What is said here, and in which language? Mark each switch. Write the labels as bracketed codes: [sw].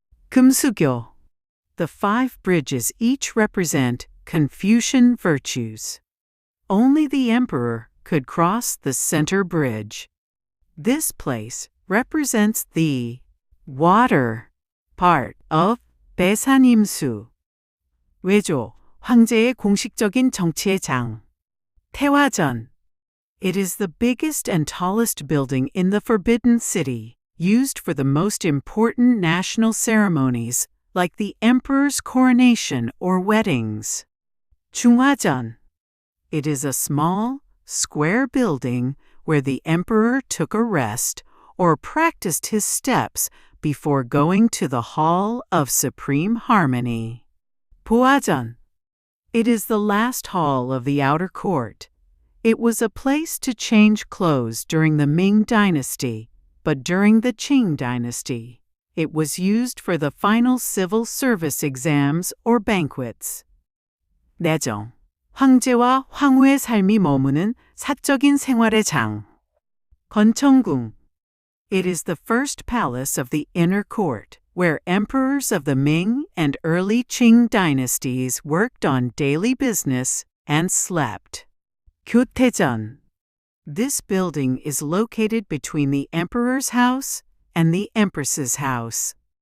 [en] 금수교. The 5 bridges each represent Confucian virtues. Only the emperor could cross the center bridge. This place represents the water part of 배산임수. [ko] 외조, 황제의 공식적인 정치의 장. 태화전. [en] It is the biggest and tallest building in the Forbidden City, used for the most important national ceremonies like the emperor's coronation or weddings. [ko] 중화전. [en] It is a small, square building where the emperor took a rest or practiced his steps before going to the Hall of Supreme Harmony. [ko] 부화전. [en] It is the last hall of the outer court. It was a place to change clothes during the Ming Dynasty, but during the Qing Dynasty, it was used for the final civil service exams or banquets. [ko] 내정. 황제와 황후의 삶이 머무는 사적인 생활의 장. 건청궁. [en] It is the first palace of the inner court, where emperors of the Ming and early Qing dynasties worked on daily business and slept. [ko] 교태전. [en] This building is located between the emperor's house and the empress's house.